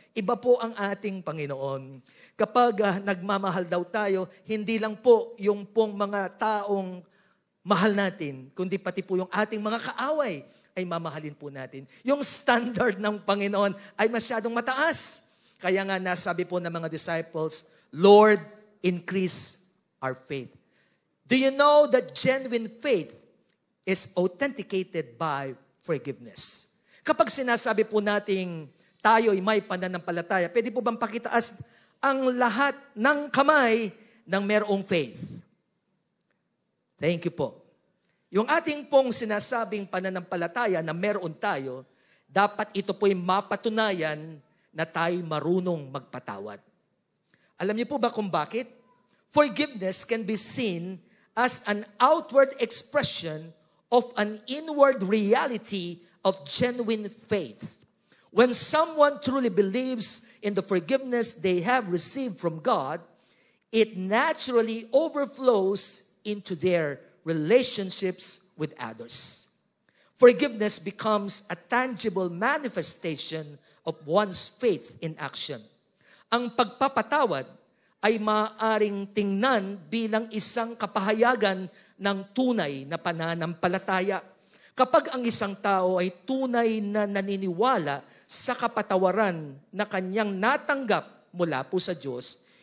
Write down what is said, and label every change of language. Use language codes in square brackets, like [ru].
[tl] Iba po ang ating Panginoon. Kapag nagmamahal daw tayo, hindi lang po yung pong mga taong mahal natin, kundi pati po yung ating mga kaaway ay mamahalin po natin. Yung standard ng Panginoon ay masyadong mataas. Kaya nga nasabi po ng mga disciples, [en] Lord, increase our faith. Do you know that genuine faith is authenticated by forgiveness? [tl] Kapag sinasabi po nating tayo ay may pananampalataya, pwede po bang pakitaas ang lahat ng kamay ng merong faith? Thank you po. Yung ating pong sinasabing pananampalataya na meron tayo, dapat ito po'y mapatunayan na tayo marunong magpatawad. Alam niyo po ba kung bakit? [en] Forgiveness can be seen as an outward expression of an inward reality of genuine faith. When someone truly believes in the forgiveness they have received from God, it naturally overflows into their relationships with others. Forgiveness becomes a tangible manifestation of one's faith in action. [tl] Ang pagpapatawad ay maaaring tingnan bilang isang kapahayagan ng tunay na pananampalataya. Kapag ang isang tao ay tunay na naniniwala sa kapatawaran na kanyang natanggap mula po sa Diyos,